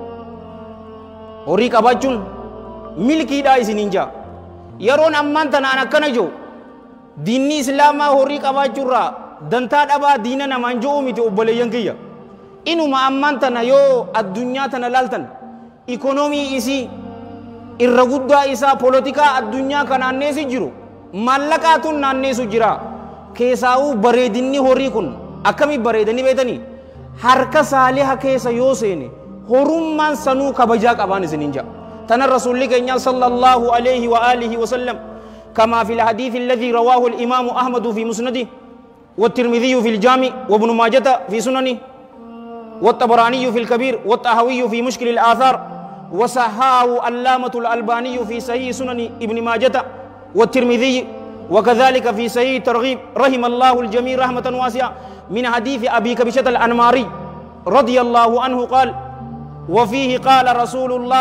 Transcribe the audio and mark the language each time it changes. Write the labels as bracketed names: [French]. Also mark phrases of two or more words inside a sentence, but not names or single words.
[Oromo] horii qabaachuun milkiidhaa isiniin jaa yeroon ammaan tanaan akkana jiru diinni islaamaa horii qabaachuurraa dantaa dhabaa diina namaan jiru miti obboleeyyan kiyya inuma ammaan tana yoo addunyaa tana laaltan ikonoomii isii irra guddaa isaa polotikaa addunyaa kan naanneessi jiru maallaqaatuun naanneessu jira keessaa'uu bareedinni horii kun akkamii bareedanii beetanii harka saaliha keessa yoo seene horummaan sanuu kabajaa qabaan isiniin jaa tana rasuulli keenya [Arabic] صلى الله عليه وآله وسلم كما في الحديث الذي رواه الإمام أحمد في مسنده والترمذي في الجامع وابن ماجه في سننه والطبراني في الكبير والطحاوي في مشكل الآثار وصححه علامة الألباني في صحيح سنن ابن ماجه والترمذي وكذلك في صحيح ترغيب رحم الله الجميع رحمة واسعة من حديث أبي كبشة الأنماري رضي الله عنه قال وفيه قال رسول الله